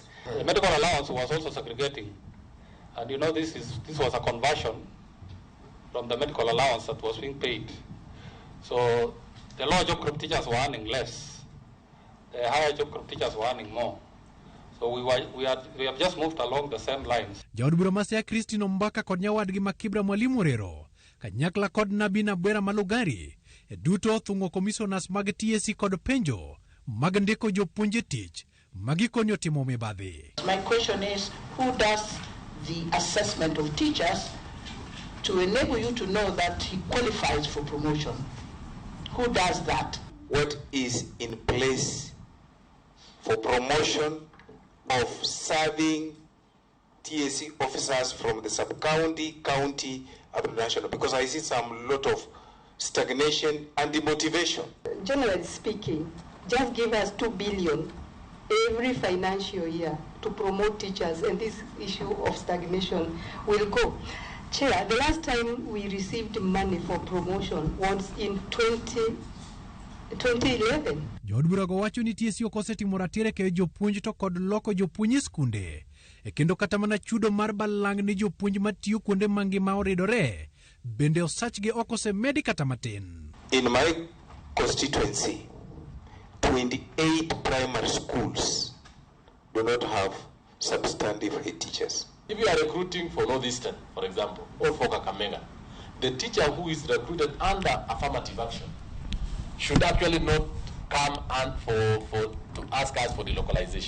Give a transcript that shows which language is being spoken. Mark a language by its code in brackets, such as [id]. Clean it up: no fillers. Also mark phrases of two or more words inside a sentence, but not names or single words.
[en] The medical allowance was also segregating, and you know this was a conversion from the medical allowance that was being paid. So the lower job group teachers were earning less, the higher job group teachers were earning more. So we have just moved along the same lines. [luo] Jaod bura Masia Christine Mbaka kod nyawadgi Makibra Mwalimu Rero kanyakla kod Nabina Bwera Malugari e duto thungo commissioners mag TSC kod penjo mag ndiko jopuonje tich magikonyo timo mibadhi. [en] My question is, who does the assessment of teachers to enable you to know that he qualifies for promotion? Who does that? What is in place for promotion of serving TSC officers from the sub-county, county, up to national? Because I see some lot of stagnation and demotivation. Generally speaking, just give us 2 billion every financial year to promote teachers, and this issue of stagnation will go. Chair, the last time we received money for promotion was in 2011. [luo] Jood bura go wacho ni TSC okosetimo ratire ke jopuonj to kod loko jopuonj skunde. E kendo kata mana chudo mar balang ni jopuonj matiyo kuonde mangima oridore. Bende osachgi okosemedi kata matin. [en] In my constituency, 28 primary schools do not have substantive head teachers. If you are recruiting for Northeastern, for example, or for Kakamega, the teacher who is recruited under affirmative action should actually not come and to ask us for the localization.